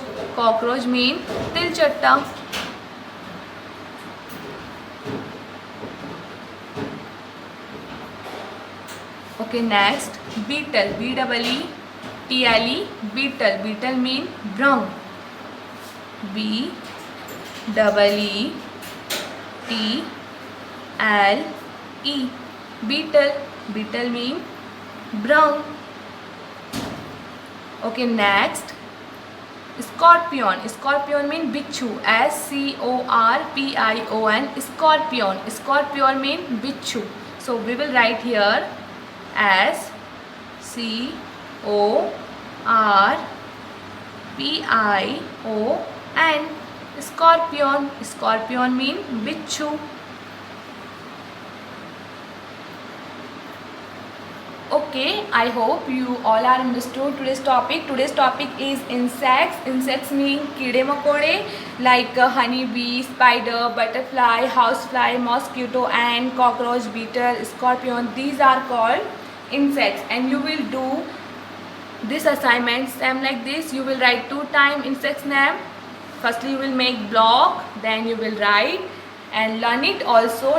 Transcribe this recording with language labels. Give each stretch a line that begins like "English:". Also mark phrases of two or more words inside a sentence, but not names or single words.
English: Cockroach mean tilchatta. Okay, next beetle, BEE, T-L-E, beetle. Beetle mean brown. B-E-E-T-L-E, beetle. Beetle mean brown. Okay, next, scorpion. Scorpion mean bichu. S-C-O-R-P-I-O-N. Scorpion. Scorpion mean bichu. So we will write here S-C-O-R-P-I-O-N. Scorpion. Scorpion mean bichu. Okay, I hope you all are understood today's topic. Today's topic is insects. Insects mean
Hindi: कीड़े मकोड़े
English: like honey bee, spider, butterfly, housefly, mosquito, ant, cockroach, beetle, scorpion. These are called insects, and you will do this assignment same like this. You will write 2 times insects name. Firstly you will make block, then you will write and learn it also.